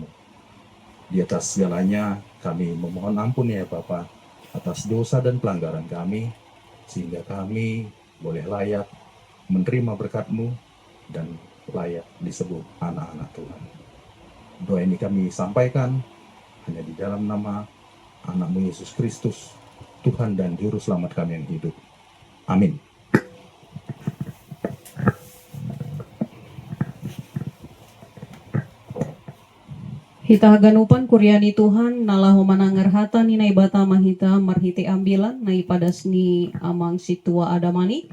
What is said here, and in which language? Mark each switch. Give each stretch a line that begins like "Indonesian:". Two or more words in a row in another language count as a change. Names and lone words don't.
Indonesian: Di atas segalanya kami memohon ampun ya Bapa atas dosa dan pelanggaran kami, sehingga kami boleh layak menerima berkat-Mu dan layak disebut anak-anak Tuhan. Doa ini kami sampaikan hanya di dalam nama anak-Mu Yesus Kristus, Tuhan dan Juru Selamat kami yang hidup. Amin.
Batak Simalungun: Hita haganupan kuryani Tuhan nalaho manangar hata ni nai bata mahita marhite ambilan nai padasni amang situa adamani.